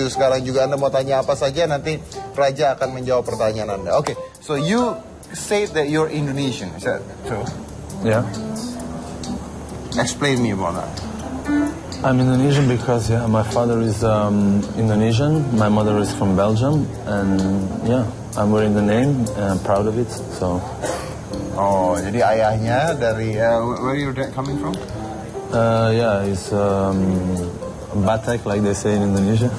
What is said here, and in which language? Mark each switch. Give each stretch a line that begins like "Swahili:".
Indonesian: Sekarang juga Anda mau tanya apa saja, nanti Raja akan menjawab pertanyaan Anda.
English: Oke, so you say that you're Indonesian, is that true? Yeah. Explain me about that. I'm Indonesian because my father is Indonesian, my mother is from Belgium, and yeah, I'm wearing the name and I'm proud of it. So. Oh,
Indonesian: jadi ayahnya dari
English: where your dad coming from? Yeah, it's Batak, like they say in Indonesia.